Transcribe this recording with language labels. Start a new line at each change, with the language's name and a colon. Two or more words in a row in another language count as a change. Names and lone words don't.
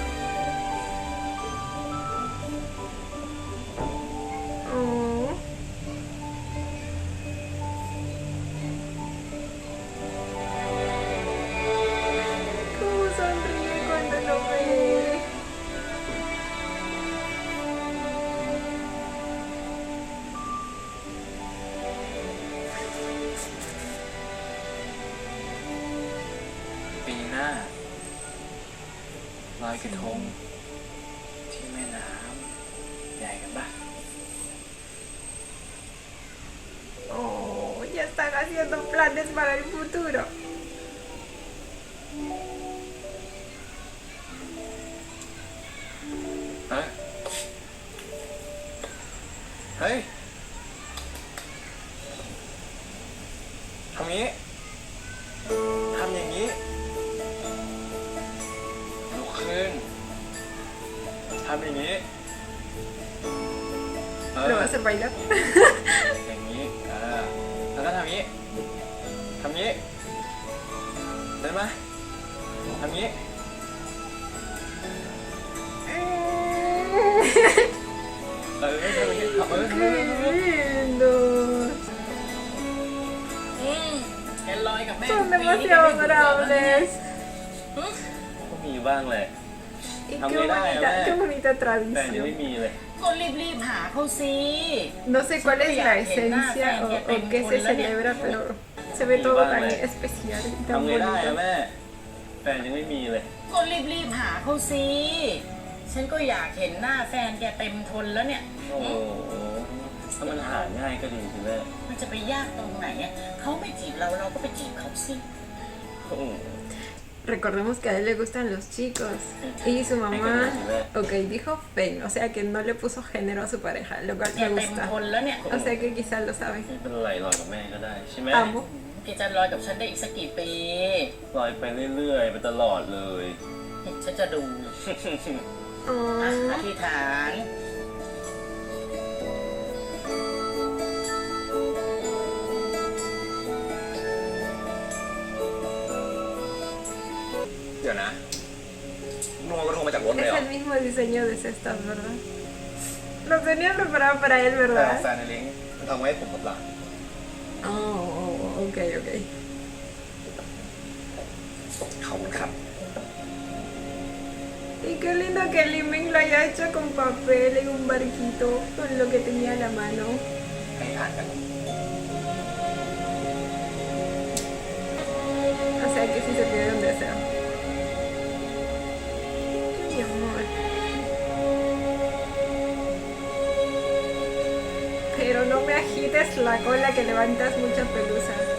Spanish: Oh. Cómo sonríe cuando lo ve.
Thai: ปีหน้าลอยกระทงที่แม่น้ำใหญ่กันปะ
Spanish: Oh, ya están haciendo planes para el futuro.
Thai: เฮ้ย เฮ้ย ทำนี้ ทำอย่างนี้ ลุกขึ้น ทำอย่างนี้
Spanish: Lo va a hacer bailar.
Thai: อย่างนี้แล้วก็ทำอย่างนี้ ทำอย่างนี้ ได้ไหมทำอย่างนี้ ทำอย่างนี้
Spanish: Qué lindo.
Thai: แกลอยกับแม่
Spanish: Son demasiado adorables.
Thai: ก็มีบ้างแหละ
Spanish: Y qué bonita
Thai: แต่ยังไม่
Spanish: tradición.
Thai: มีเลย ก็รีบๆหาเขาสิ
Spanish: No sé cuál es la esencia o qué se celebra, pero se ve todo tan especial y
Thai: ทำ
Spanish: tan
Thai: ไงได้อะ
Spanish: bonito.
Thai: แม่แฟนยังไม่มีเลย ก็รีบๆหาเขาสิ ฉันก็อยากเห็นหน้าแฟนแกเต็มทนแล้วเนี่ย โอ้โหถ้ามันหาง่ายก็ดีสิแม่ มันจะไปยากตรงไหนอ่ะเขาไม่จีบเราเราก็ไปจีบเขาสิ โอ้โห
Spanish: Recordemos que a él le gustan los chicos. Y su mamá, ok, dijo fen, o sea que no le puso género a su pareja, lo cual
Thai: แก
Spanish: me
Thai: เต็ม
Spanish: gusta.
Thai: ทนแล้วเนี่ย
Spanish: O sea que quizás lo sabe.
Thai: ไม่เป็นไรลอยกับแม่ก็ได้ใช่ไหม
Spanish: Amo.
Thai: แกจะลอยกับฉันได้อีกสักกี่ปี ลอยไปเรื่อยๆไปตลอดเลย ฉันจะดู
Spanish: Oh.
Thai: อธิษฐาน เดี๋ยวนะนัวกระทงมาจากรถเลย
Spanish: Es
Thai: เหรอ
Spanish: el mismo diseño de cestas, ¿verdad? Lo tenía preparado para él,
Thai: แต่
Spanish: ¿verdad?
Thai: แฟนในลิงก์มันทำไว้ให้ผมกับหลาน
Spanish: Oh, ok, ok.
Thai: ขอบคุณครับ
Spanish: Y qué lindo que el Liming lo haya hecho con papel en un barquito, con lo que tenía a la mano.
Thai: ให้ทานกัน
Spanish: O sea que sí se pide un deseo. Mi amor. Pero no me agites la cola que levantas mucha pelusa.